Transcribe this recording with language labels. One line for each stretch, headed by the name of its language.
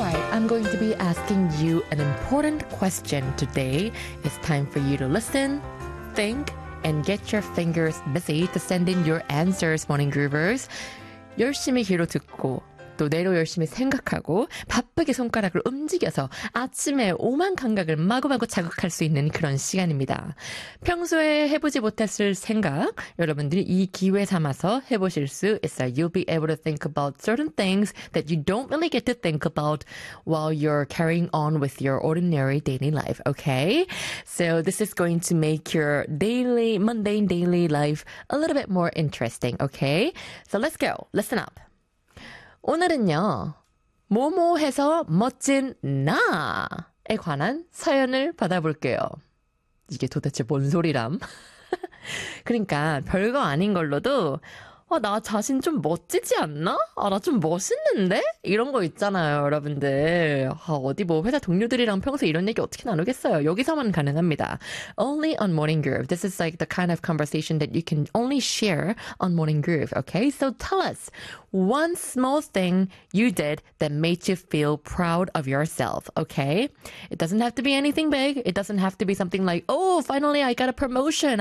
English: I'm going to be asking you an important question today. It's time for you to listen, think, and get your fingers busy to send in your answers, Morning Groovers.
Korean: 열심히 귀로 듣고 또 뇌로 열심히 생각하고 바쁘게 손가락을 움직여서 아침에 오만 감각을 마구마구 자극할 수 있는 그런 시간입니다. 평소에 해보지 못했을 생각 여러분들이 이 기회 삼아서 해보실 수 있어요.
English: You'll be able to think about certain things that you don't really get to think about while you're carrying on with your ordinary daily life, okay? So this is going to make your daily, mundane daily life a little bit more interesting, okay? So let's go, listen up.
Korean: 오늘은요, 뭐뭐 해서 멋진 나에 관한 사연을 받아볼게요. 이게 도대체 뭔 소리람? 그러니까 별거 아닌 걸로도 나 자신 좀 멋지지 않나? 나 좀 멋있는데? 이런 거 있잖아요, 여러분들. 어디 뭐 회사 동료들이랑 평소 이런 얘기 어떻게 나누겠어요? 여기서만 가능합니다.
English: Only on Morning Groove. This is like the kind of conversation that you can only share on Morning Groove, okay? So tell us one small thing you did that made you feel proud of yourself, okay? It doesn't have to be anything big. It doesn't have to be something like, oh, finally I got a promotion.